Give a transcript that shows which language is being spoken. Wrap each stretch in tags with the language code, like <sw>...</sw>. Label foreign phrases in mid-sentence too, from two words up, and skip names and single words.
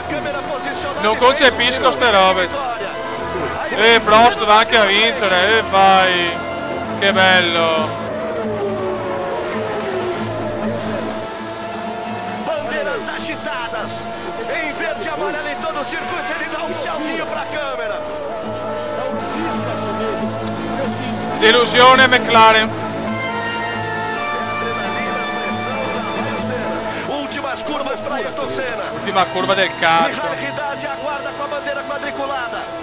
<it>Non concepisco ste robe. Prost va anche a vincere, vai. Che bello.</it> <pt>Em verde e amarelo em todo o circuito, ele dá tchauzinho pra câmera.</pt> <it>Delusione McLaren.</it> <pt>Últimas curvas para Ayrton Senna.</pt> <it>Ultima curva del cazzo.</it> <pt>Michael Ridazzi aguarda com a bandeira quadriculada.</pt>